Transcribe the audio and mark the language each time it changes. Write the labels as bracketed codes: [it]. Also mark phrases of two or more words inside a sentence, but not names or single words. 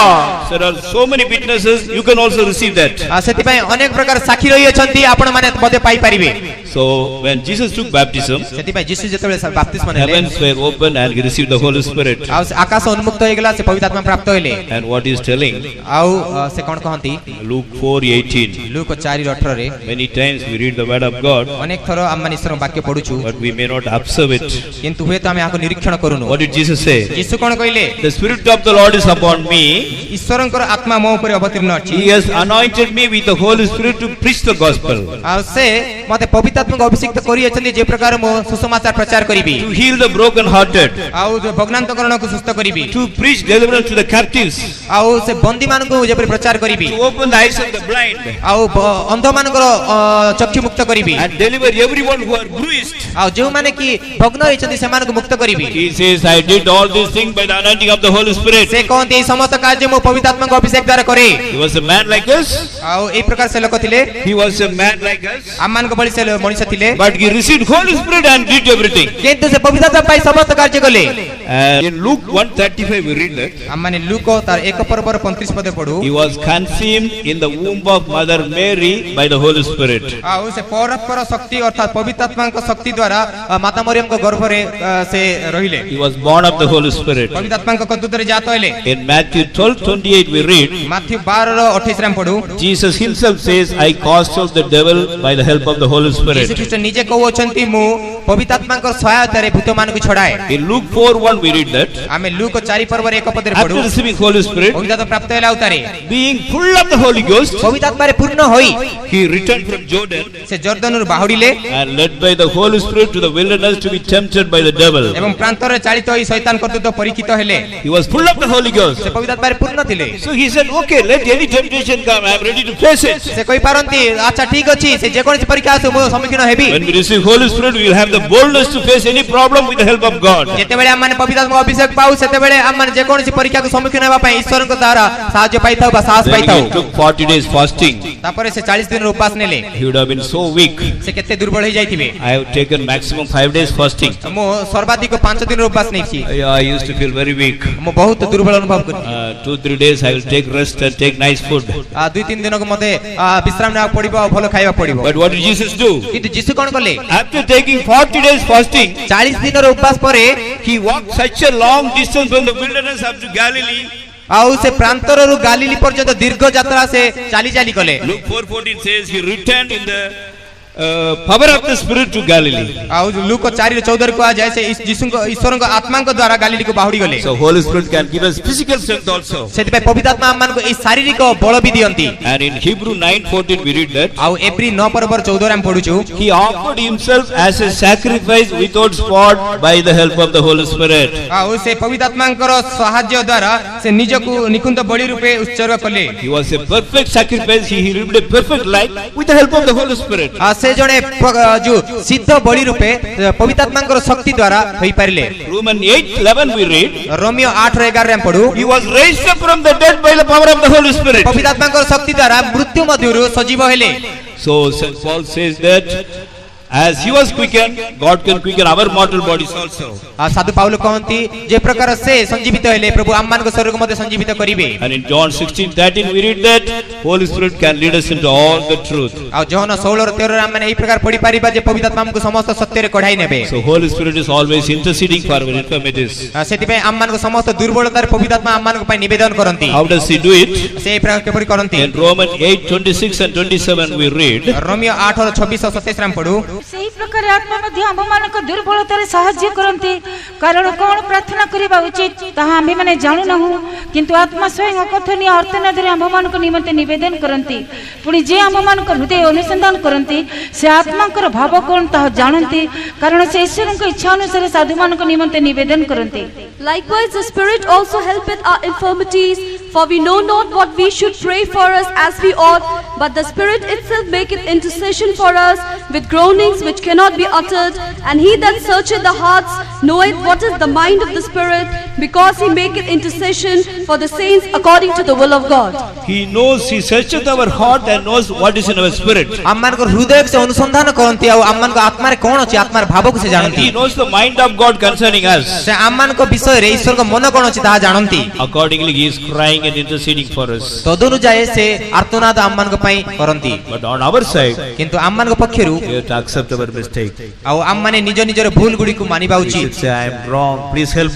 [en] There are so many witnesses, you can also receive that. [or] ସେଥିପାଇଁ ଅନେକ ପ୍ରକାର ସାକ୍ଷୀ ରହିଅଛନ୍ତି ଆପଣ ମାନେ ମଧ୍ୟ ପାଇପାରିବେ [en] So when Jesus took baptism, [or] ସେଥିପାଇଁ ଯୀଶୁ ଯେତେବେଳେ ବାପ୍ତିସ୍ମ ନେଲେ [en] heavens were open and he received the Holy Spirit. [or] ଆଉ ଆକାଶ ଉନ୍ମୁକ୍ତ ହେଇଗଲା ସେ ପବିତ୍ର ଆତ୍ମା ପ୍ରାପ୍ତ ହେଲେ [en] And what he is telling, [or] ଆଉ ସେ କଣ କହନ୍ତି [en] Luke 4:18. [or] ଲୁକ 4:18ରେ [en] Many times we read the word of God, [or] ଅନେକ ଥର ଆମେ ଈଶ୍ୱରଙ୍କ ବାକ୍ୟ ପଢୁଛୁ [en] but we may not observe it. [or] କିନ୍ତୁ ହୁଏତ ଆମେ ଆକୁ ନିରୀକ୍ଷଣ କରୁନୁ [en] What did Jesus say? [or] ଯୀଶୁ କଣ କହିଲେ [en] The Spirit of the Lord is upon me [or] ଈଶ୍ୱର ईश्वरଙ୍କର आत्मा ମୋ ଉପରେ ଅବତୀର୍ଣ୍ଣ ଅଛି [en] He has anointed me with the Holy Spirit to preach the gospel, [or] ଆଉ ସେ ମତେ ପବିତ୍ର ଆତ୍ମାଙ୍କ ଅଭିଷେକ କରିଅଛନ୍ତି ଯେ ପ୍ରକାର ମୁଁ ସୁସମାଚାର ପ୍ରଚାର କରିବି [en] to heal the broken-hearted, [or] ଆଉ ଭଗ୍ନାନ୍ତକରଣକୁ ସୁସ୍ଥ କରିବି [en] to preach deliverance to the captives, [or] ଆଉ ସେ ବନ୍ଦୀ ମାନଙ୍କୁ ଯେପରି ପ୍ରଚାର କରିବି [en] to open the eyes of the blind, [or] ଆଉ ଅନ୍ଧ ମାନଙ୍କର ଚକ୍ଷୁ ମୁକ୍ତ କରିବି [en] and deliver everyone who are bruised. [or] ଆଉ ଯେଉଁମାନେ କି ଭଗ୍ନ ହେଇଛନ୍ତି ସେମାନଙ୍କୁ ମୁକ୍ତ କରିବି [en] He says, I did all these things by the anointing of the Holy Spirit. [or] ସେ କହନ୍ତି ଏହି ସମସ୍ତ କାର୍ଯ୍ୟ ମୁଁ ପବିତ୍ର ଆତ୍ମାଙ୍କ ଅଭିଷେକ ଦ୍ୱାରା କରେ [en] He was a man like us. [or] ଆଉ ଏହି ପ୍ରକାର ସେ ଲୋକ ଥିଲେ [en] He was a man like us. [or] ଆମମାନଙ୍କ ଭଳି ସେ ମଣିଷ ଥିଲେ [en] But he received Holy Spirit and did everything. [or] କିନ୍ତୁ ସେ ପବିତ୍ର ଆତ୍ମା ପାଇଁ ସମସ୍ତ କାର୍ଯ୍ୟ କଲେ [en] And in Luke 1:35 we read that [or] ଆମମାନେ ଲୁକ ତାର 1:35 ପଦେ ପଢୁ [en] he was conceived in the womb of Mother Mary by the Holy Spirit. [or] ଆଉ ସେ ପରସ୍ପର ଶକ୍ତି ଅର୍ଥାତ ପବିତ୍ର ଆତ୍ମାଙ୍କ ଶକ୍ତି ଦ୍ୱାରା ମାତା ମରିୟମଙ୍କ ଗର୍ଭରେ ସେ ରହିଲେ [en] He was born of the Holy Spirit. [or] ପବିତ୍ର ଆତ୍ମାଙ୍କ କର୍ତ୍ତୃତ୍ୱରେ ଜାତ ହେଲେ [en] In Matthew 12:28 we read, [or] ମାଥ୍ୟୁ 12:28 ରେ ପଢୁ [en] Jesus himself says, I cast out the devil by the help of the Holy [or] ଯୀଶୁ [en] Spirit. [or] ଖ୍ରୀଷ୍ଟ ନିଜେ କହୁଛନ୍ତି ମୁଁ ପବିତ୍ର ଆତ୍ମାଙ୍କ ସହାୟତାରେ ଭୂତମାନଙ୍କୁ ଛଡାଏ [en] In Luke 4:1 we read that [or] ଆମେ ଲୁକ 4:1 ପଦରେ ପଢୁ [en] after receiving Holy Spirit, [or] ପବିତ୍ର ଆତ୍ମା ପ୍ରାପ୍ତ ହେଲା ଉତାରେ [en] being full of the Holy Ghost, [or] ପବିତ୍ର ଆତ୍ମାରେ ପୂର୍ଣ୍ଣ ହୋଇ [en] he returned from Jordan [or] ସେ ଜର୍ଦ୍ଦନରୁ ବାହୁଡ଼ିଲେ [en] and led by the Holy Spirit to the wilderness to be tempted by the devil. [or] ଏବଂ ପ୍ରାନ୍ତରରେ ଚାଳିତ ହୋଇ ଶୈତାନ କର୍ତ୍ତୃତ୍ୱ ପରୀକ୍ଷିତ ହେଲେ [en] He was full of the Holy Ghost. [or] ସେ ପବିତ୍ର ଆତ୍ମାରେ ପୂର୍ଣ୍ଣ ଥିଲେ [en] So he said, okay, let any temptation come, I am ready to face it. [or] ସେ କହିପାରନ୍ତି ଆଚ୍ଛା ଠିକ ଅଛି ସେ ଯେକୌଣସି ପରୀକ୍ଷା ଆସୁ ମୁଁ ସମ୍ମୁଖୀନ ହେବି [en] When we receive Holy Spirit, we will have the boldness to face any problem with the help of God. [or] ଯେତେବେଳେ ଆମମାନେ ପବିତ୍ର ଆତ୍ମାଙ୍କ ଅଭିଷେକ ପାଉ ସେତେବେଳେ ଆମମାନେ ଯେକୌଣସି ପରୀକ୍ଷାକୁ ସମ୍ମୁଖୀନ ହେବା ପାଇଁ ଈଶ୍ୱରଙ୍କ ଦ୍ୱାରା ସାହାଯ୍ୟ ପାଇଥାଉ ବା ସାହସ [en] Then [or] ପାଇଥାଉ [en] he took 40 days fasting. [or] ତାପରେ ସେ 40 ଦିନର ଉପାସ ନେଲେ [en] He would have been so weak. [or] ସେ କେତେ ଦୁର୍ବଳ ହେଇ ଯାଇଥିବେ [en] I have taken maximum 5 days fasting. [or] ମୁଁ ସର୍ବାଧିକ 5 ଦିନର ଉପାସ ନେଇଛି [en] I used to feel very weak. [or] ମୁଁ ବହୁତ ଦୁର୍ବଳ ଅନୁଭବ କରୁଛି [en] 2-3 days I will take rest and take nice food. [or] 2-3 ଦିନକୁ ମତେ ବିଶ୍ରାମ ନେବାକୁ ପଡିବ ଆଉ ଭଲ ଖାଇବା ପଡିବ [en] But what did Jesus do? [or] କିନ୍ତୁ ଯୀଶୁ କଣ କଲେ [en] After taking 40 days fasting, [or] 40 ଦିନର ଉପାସ ପରେ [en] he walked such a long distance from the wilderness up to Galilee. [or] ଆଉ ସେ ପ୍ରାନ୍ତରରୁ ଗାଲିଲି ପର୍ଯ୍ୟନ୍ତ ଦୀର୍ଘ ଯାତ୍ରା ସେ ଚାଲି ଚାଲି କଲେ [en] Luke 4:14 says he returned in the power of the Spirit to Galilee. [or] ଆଉ ଲୁକ 4:14 କୁହାଯାଏ ସେ ଯୀଶୁଙ୍କ ଈଶ୍ୱରଙ୍କ ଆତ୍ମାଙ୍କ ଦ୍ୱାରା ଗାଲିଲିକୁ ବାହୁଡ଼ି ଗଲେ [en] So Holy Spirit can give us physical strength also. [or] ସେଥିପାଇଁ ପବିତ୍ର ଆତ୍ମା ଆମମାନଙ୍କୁ ଏହି ଶାରୀରିକ ବଳ ବି ଦିଅନ୍ତି [en] And in Hebrew 9:14 we read that [or] ଆଉ ଏପ୍ରିଲ 9:14 ଆମେ ପଢୁଛୁ [en] he offered himself as a sacrifice without spot by the help of the Holy Spirit. [or] ଆଉ ସେ ପବିତ୍ର ଆତ୍ମାଙ୍କର ସାହାଯ୍ୟ ଦ୍ୱାରା ସେ ନିଜକୁ ନିକୁଞ୍ଜ ବଳି ରୂପେ ଉତ୍ସର୍ଗ କଲେ [en] He was a perfect sacrifice. He lived a perfect life with the help of the Holy Spirit. [or] ସେ ଜଣେ ଯୋଉ ସିଦ୍ଧ ବଳି ରୂପେ ପବିତ୍ର ଆତ୍ମାଙ୍କର ଶକ୍ତି ଦ୍ୱାରା ହୋଇପାରିଲେ [en] Romans 8:11 we read [or] ରୋମିଓ 8:11 ଆମେ ପଢୁ [en] he was raised up from the dead by the power of the Holy Spirit. [or] ପବିତ୍ର ଆତ୍ମାଙ୍କର ଶକ୍ତି ଦ୍ୱାରା ମୃତ୍ୟୁ ମଧ୍ୟରୁ ସଜୀବ ହେଲେ [en] So St. Paul says that as he was quickened, God can quicken our mortal bodies also. [or] ସାଧୁ ପାଉଲ କହନ୍ତି ଯେ ପ୍ରକାର ସେ ସଞ୍ଜୀବିତ ହେଲେ ପ୍ରଭୁ ଆମମାନଙ୍କ ଶରୀରକୁ ମଧ୍ୟ ସଞ୍ଜୀବିତ କରିବେ [en] And in John 16:13 we read that Holy Spirit can lead us into all the truth. [or] ଆଉ ଯୋହନ 16:13 ଆମେ ଏହି ପ୍ରକାର ପଢି ପାରିବା ଯେ ପବିତ୍ର ଆତ୍ମା ଆମକୁ ସମସ୍ତ ସତ୍ୟରେ କଢାଇ ନେବେ [en] So Holy Spirit is always interceding for our infirmities. [or] ସେଥିପାଇଁ ଆମମାନଙ୍କ ସମସ୍ତ ଦୁର୍ବଳତାରେ ପବିତ୍ର ଆତ୍ମା ଆମମାନଙ୍କ ପାଇଁ ନିବେଦନ କରନ୍ତି [en] How does he do it? [or] ସେ ଏହି ପ୍ରକାର କିପରି କରନ୍ତି [en] In Romans 8:26 and 27 we read [or] ରୋମିଓ 8:26-27 ଆମେ ପଢୁ ସେହି ପ୍ରକାର ଆତ୍ମା ମଧ୍ୟ ଆମ୍ଭମାନଙ୍କ ଦୁର୍ବଳତାରେ ସାହାଯ୍ୟ କରନ୍ତି କାରଣ କ'ଣ ପ୍ରାର୍ଥନା କରିବା ଉଚିତ ତାହା ଆମ୍ଭେମାନେ ଜାଣୁନାହୁଁ କିନ୍ତୁ ଆତ୍ମା ସ୍ୱୟଂ ଅକଥନୀୟ ଅର୍ତ୍ତନାଦରେ ଆମ୍ଭମାନଙ୍କ ନିମନ୍ତେ ନିବେଦନ କରନ୍ତି ପୁଣି ଯେ ଆମ୍ଭମାନଙ୍କ ହୃଦୟ ଅନୁସନ୍ଧାନ କରନ୍ତି ସେ ଆତ୍ମାଙ୍କର ଭାବ କ'ଣ ତାହା ଜାଣନ୍ତି କାରଣ ସେ ଈଶ୍ୱରଙ୍କ ଇଚ୍ଛା ଅନୁସାରେ ସାଧୁମାନଙ୍କ ନିମନ୍ତେ ନିବେଦନ କରନ୍ତି [en] Likewise, the Spirit also helpeth our infirmities, for we know not what we should pray for us as we ought, but the Spirit itself maketh intercession for us with groanings which cannot be uttered. And he that searcheth the hearts knoweth what is the mind of the Spirit, because he maketh intercession for the saints according to the will of God. he knows, he searcheth our heart and knows what is in our spirit. [or] ଆମମାନଙ୍କ ହୃଦୟକୁ ସେ ଅନୁସନ୍ଧାନ କରନ୍ତି ଆଉ ଆମମାନଙ୍କ ଆତ୍ମାରେ କ'ଣ ଅଛି ଆତ୍ମାର ଭାବକୁ ସେ [en] And [or] ଜାଣନ୍ତି [en] he knows the mind of God concerning us. [or] ସେ ଆମମାନଙ୍କ ବିଷୟରେ ଈଶ୍ୱରଙ୍କ ମନ କ'ଣ ଅଛି ତାହା ଜାଣନ୍ତି [en] Accordingly he is crying and interceding for us. [or] ତଦନୁଯାୟୀ ସେ ଆର୍ତ୍ତନାଦ ଆମମାନଙ୍କ ପାଇଁ କରନ୍ତି [en] But on our side [or] କିନ୍ତୁ ଆମମାନଙ୍କ ପକ୍ଷରୁ [en] we have to accept our mistake. [or] ଆଉ ଆମମାନେ ନିଜ ନିଜର ଭୁଲ ଗୁଡ଼ିକୁ ମାନିବା [en] We [or] ଉଚିତ [en] should say I am wrong, please help me.